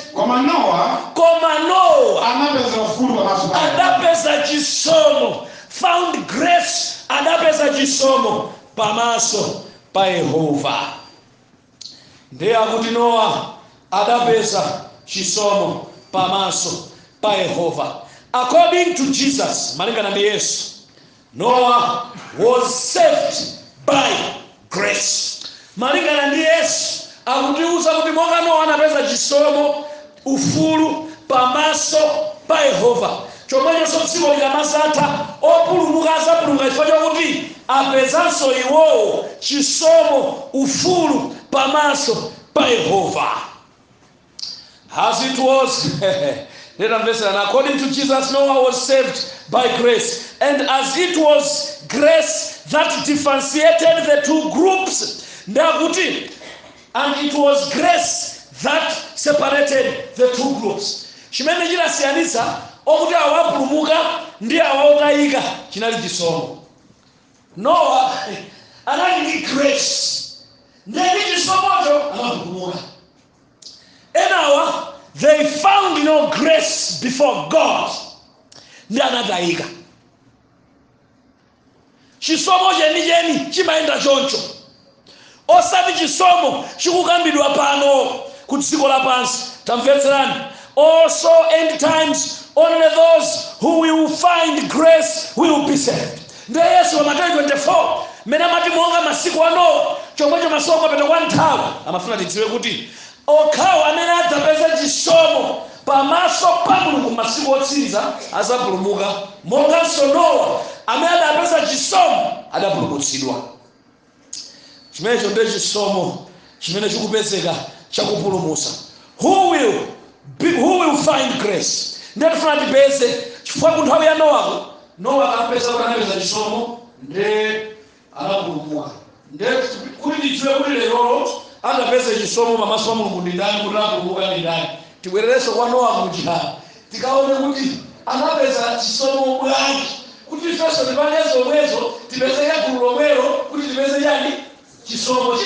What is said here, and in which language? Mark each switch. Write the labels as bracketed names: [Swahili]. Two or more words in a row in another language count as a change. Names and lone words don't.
[Nyanja] Koma Nowa anapeza ufulu pamaso pa Yehova. Adapeza chisomo, [English] found grace, [Nyanja] adapeza chisomo pamaso pa Yehova. Ndiye akuti Nowa adapeza chisomo pamaso pa Yehova. [English] According to Jesus, [Nyanja] malingana ndi Yesu, [English] Noah was saved by grace. [Nyanja] Malingana ndi Yesu akutiuza kuti monga Nowa anapeza chisomo, ufulu pamaso pa Yehova, chomwecho dziko likamazatha opulumuka azapulumuka chifukwa chokuti apezanso iwowo chisomo, ufulu pamaso pa Yehova. [English] As it was according to Jesus, Noah was saved by grace. And as it was grace that differentiated the two groups, and it was grace that separated the two groups. [Nyanja] Chimene chinasiyanitsa okuti awapulumuka ndi awautayika chinali chisomo. Noah anali ndi grace, ndi chisomocho anapulumuka. [English] Enawa they found grace before God. [Nyanja] Ndi anatayika. Chisomo jeni chimaenda choncho. Osati chisomo chikukambidwa pano ku dziko lapansi. Tamvetserani. [English] Also end times only those who will find grace will be saved. [Nyanja] Ndiye Yesu wa Matthew 24 mena mati monga masiku ano chomwecho masoko apita kwa nthawi amafuna tidziwe kuti okhawo amene adzapeza chisomo pamaso pa Mulungu masiku otsiriza azapulumuka, monganso Nowa amene adapeza chisomo adapulumutsidwa. Chimenecho ndiye chisomo chimene chikupezeka chakupulumutsa. [English] Who will find grace? [Nyanja] Ndiye tifuna tipeze chifukwa ku nthawi ya Nowa akapeza kuti anapeza chisomo ndiye anapulumuka. Ndiye kuti tidziwe kuti lero adapeza chisomo pamaso pa Mulungu ndi ndani, kuti anapulumuka ndi ndani. Tibwererenso kwa Nowa kuchihana tikaone kuti anapeza chisomo bwanji, kuti ifenso tipange zomwezo tipeze gulu lomwelo kuti tipeze chani chisomo.